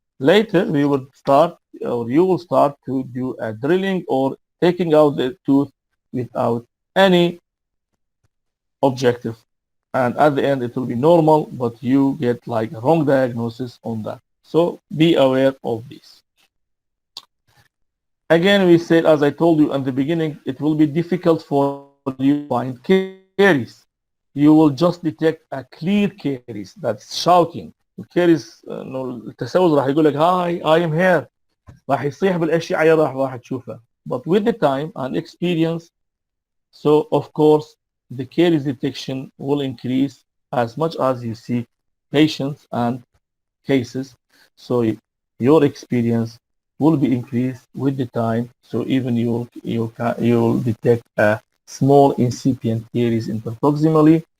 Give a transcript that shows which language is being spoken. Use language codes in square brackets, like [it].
[en] Later we will start or you will start to do a drilling or taking out the tooth without any objective, and at the end it will be normal, but you get like a wrong diagnosis on that. So be aware of this. Again, we said, as I told you in the beginning, it will be difficult for you to find caries. You will just detect a clear caries that's shouting. [ar] الكاريس انه التسوس راح يقول لك هاي [en] I am here، [ar] راح يصيح بالاشعه راح تشوفها. [en] But with the time and experience, so of course the caries detection will increase as much as you see patients and cases. So your experience will be increased with the time. So even you'll detect a small incipient caries interproximally.